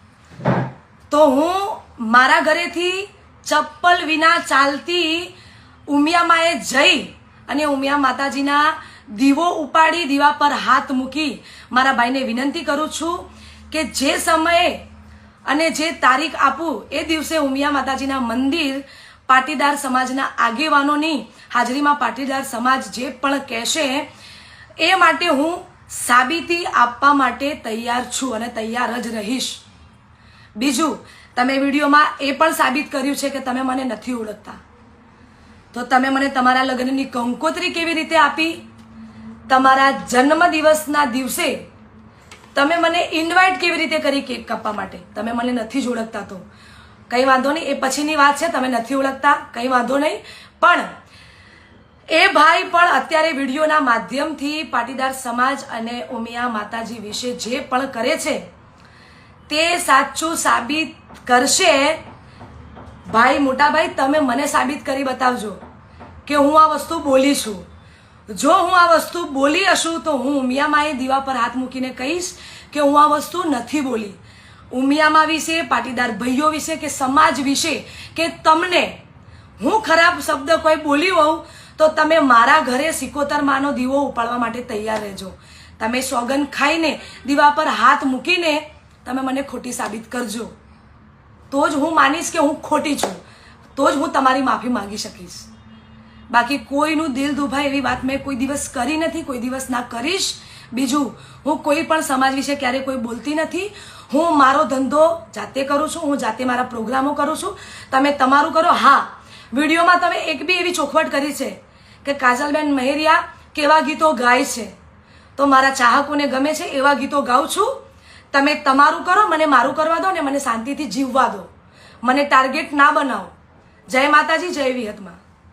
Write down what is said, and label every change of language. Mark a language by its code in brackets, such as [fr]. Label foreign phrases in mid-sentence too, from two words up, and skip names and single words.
[gu] તો હું મારા ઘરેથી ચપ્પલ વિના ચાલતી ઉમિયા માએ જઈ અને ઉમિયા માતાજીના દીવો ઉપાડી દીવા પર હાથ મૂકી મારા ભાઈ ને વિનંતી કરું છું કે જે સમય અને જે તારીખ આપું એ દિવસે ઉમિયા માતાજીના મંદિર પાટીદાર સમાજના આગેવાનોની હાજરીમાં પાટીદાર સમાજ જે પણ કહેશે એ માટે હું સાબિતી આપવા માટે તૈયાર છું અને તૈયાર જ રહીશ। બીજું તમે વિડિયોમાં એ પણ સાબિત કર્યું છે કે તમે મને નથી ઓળખતા, તો તમે મને તમારા લગ્નની કંકોત્રી કેવી રીતે આપી? તમારા જન્મદિવસના દિવસે તમે મને ઇન્વાઇટ કેવી રીતે કરી કેક કાપવા માટે? તમે મને નથી જ ઓળખતા તો કઈ વાંધો નહીં, એ પછીની વાત છે। તમે નથી ઓળખતા કઈ વાંધો નહીં, પણ એ ભાઈ પણ અત્યારે વિડિયોના માધ્યમથી પાટીદાર સમાજ અને ઉમિયા માતાજી વિષે જે પણ કરે છે તે સાચું સાબિત કરશે। ભાઈ મોટા ભાઈ તમે મને સાબિત કરી બતાવજો કે હું આ વસ્તુ બોલી છું। જો હું આ વસ્તુ બોલી હશું તો હું ઉમિયા માએ દીવા પર હાથ મૂકીને કહીશ કે હું આ વસ્તુ નથી બોલી। ઉમિયા મા વિષે, પાટીદાર ભાઈઓ વિષે કે સમાજ વિષે કે તમને હું ખરાબ શબ્દ કોઈ બોલી હોઉં તો તમે મારા ઘરે સિકોતર માનો દીવો ઉપાડવા માટે તૈયાર રહેજો। તમે સોગન ખાઈને દીવા પર હાથ મૂકીને તમે મને ખોટી સાબિત કરજો, તો જ હું માનીશ કે હું ખોટી છું, તો જ હું તમારી માફી માંગી સકીશ। બાકી કોઈનું દિલ દુભાય એવી વાત મેં કોઈ દિવસ કરી નથી, કોઈ દિવસ ના કરીશ। બીજું હું કોઈ પણ સમાજ વિષે ક્યારે કોઈ બોલતી નથી। હું મારો ધંધો જાતે કરું છું, હું જાતે મારા પ્રોગ્રામો કરું છું, તમે તમારું કરો। हाँ, વિડિયોમાં તમે એક બી એવી ચોખવટ કરી છે કે કાજલબેન મહેરિયા કેવા ગીતો ગાય છે, તો મારા ચાહકોને ગમે છે એવા ગીતો ગાઉં છું। તમે તમારું કરો, મને મારું કરવા દો ને મને શાંતિથી જીવવા દો, મને ટાર્ગેટ ના બનાઓ। જય માતાજી, જય વિહતમા।